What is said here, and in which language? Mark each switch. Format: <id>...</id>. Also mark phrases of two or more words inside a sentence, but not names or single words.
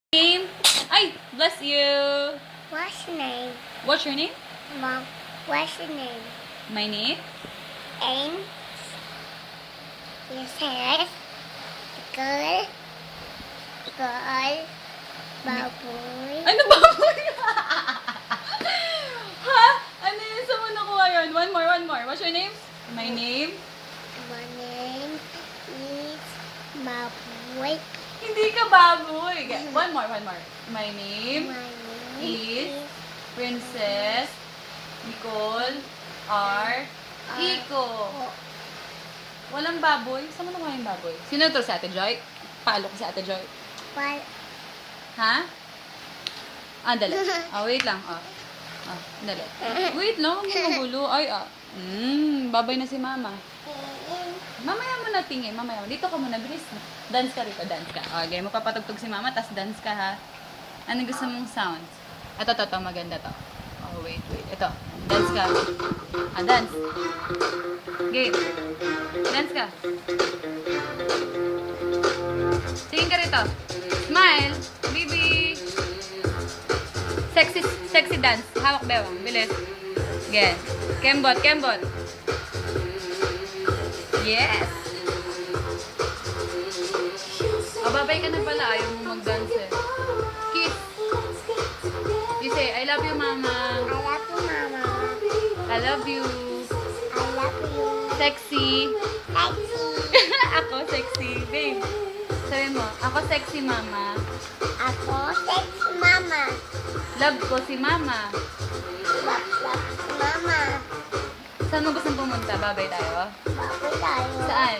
<en>Name? Ay, bless you. What's your name? What's your name? Mom, what's your name? My name? And your hair, girl,</en> <tl>baboy. Ano ba? Ha? Ano yun sa muna ko ngayon?</tl> <en>One more. What's your name? My name? My name is Baboy.</en> <tl>Hindi ka baboy.</tl> <en>One more. My name My name is Princess Nicole R.</en> <tl>Iko. Walang baboy? Saan mo nakuha yung baboy? Sino to, si Ate Joy? Paalo ko si Ate Joy.</tl> <en>Well,</en> <tl>Ha? Ah, dali. Wait lang. Dali. Wait lang, huwag mo magulo. Ay, babay na si Mama. Mamaya mo na tingin, mamaya mo. Dito ka muna, bilis na. Dance ka rito, dance ka. Okay, mapapatugtog si Mama, tas dance ka ha. Ano gusto mong sounds? Ito, maganda to. Oh, wait. Ito, dance ka. Dance. Game. Dance ka. Tingin ka rito.</tl> <en>Smile. Baby. Sexy dance.</en> <tl>Hawak bewang. Bilis.</tl> <en>Again. Kembot. Yes.</en> <tl>Babay ka na pala. Ayaw mo mag-dance eh.</tl> <en>Kiss. You say, I love you, Mama. I love you, Mama. I love you. I love you. Sexy. Sexy.</en> <tl>Ako sexy. Babe. Sabi mo, ako sexy, Mama. Ako, sexy, Mama. Love ko si Mama. Love si Mama. Saan mo gustong pumunta? Babay tayo? Baboy tayo. Saan?</tl>